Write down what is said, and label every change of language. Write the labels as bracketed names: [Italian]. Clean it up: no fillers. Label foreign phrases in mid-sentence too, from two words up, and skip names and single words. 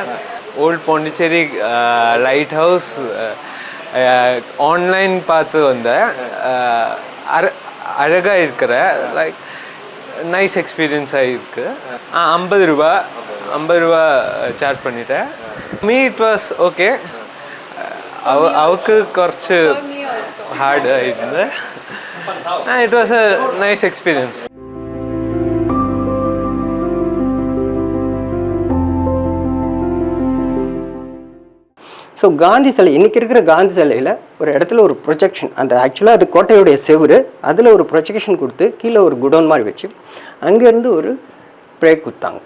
[English] Old Pondicherry Light House online [Tamil] பார்த்து வந்தேன். அழகாக இருக்கிற [English] like nice experience [Tamil] இருக்குது. 50 ரூபா சார்ஜ் பண்ணிட்டேன். [English] Me it was okay. அவருக்கு [Malayalam] കുറച്ച് ഹാർഡ് ആയിരുന്നു. [English] It was a nice experience. [Tamil] ஸோ காந்தி சிலை, இன்றைக்கி இருக்கிற காந்தி சிலையில் ஒரு இடத்துல ஒரு ப்ரொஜெக்ஷன், அந்த ஆக்சுவலாக அது கோட்டையுடைய செவுரு, அதில் ஒரு ப்ரொஜெக்ஷன் கொடுத்து கீழே ஒரு குடோன் மாதிரி வச்சு அங்கேருந்து ஒரு பிரேக் கொடுத்தாங்க.